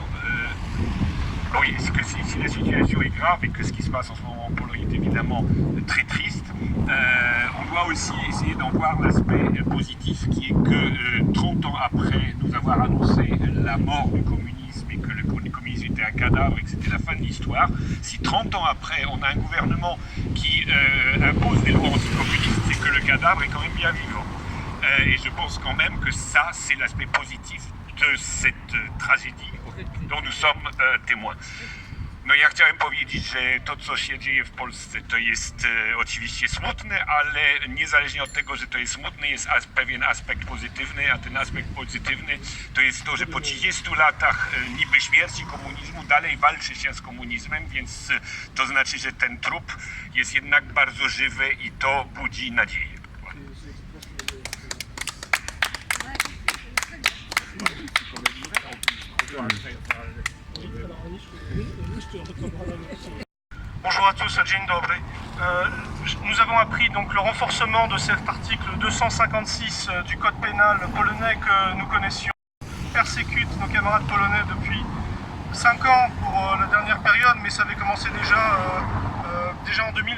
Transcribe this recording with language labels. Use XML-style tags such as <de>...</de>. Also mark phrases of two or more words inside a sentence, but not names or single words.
<fr>Oui, si la situation est grave et que ce qui se passe en ce moment en Pologne est évidemment très triste, on doit aussi essayer d'en voir l'aspect positif qui est que 30 ans après nous avoir annoncé la mort du communisme et que le communisme était un cadavre et que c'était la fin de l'histoire, si 30 ans après on a un gouvernement qui impose des lois anticommunistes, c'est que le cadavre est quand même bien vivant. Et je pense quand même que ça, c'est l'aspect positif de cette tragédie dont nous sommes témoins.</fr> <pl>No ja chciałem powiedzieć, że to, co się dzieje w Polsce, to jest oczywiście smutne, ale niezależnie od tego, że to jest smutne, jest pewien aspekt pozytywny, a ten aspekt pozytywny to jest to, że po 30 latach niby śmierci komunizmu dalej walczy się z komunizmem, więc to znaczy, że ten trup jest jednak bardzo żywy i to budzi nadzieję.</pl> <fr>Bonjour à tous,</fr> <pl>dzień dobry.</pl> <fr>Nous avons appris donc le renforcement de cet article 256 du code pénal polonais que nous connaissions. Persécute nos camarades polonais depuis 5 ans pour la dernière période, mais ça avait commencé déjà en 2011.</fr>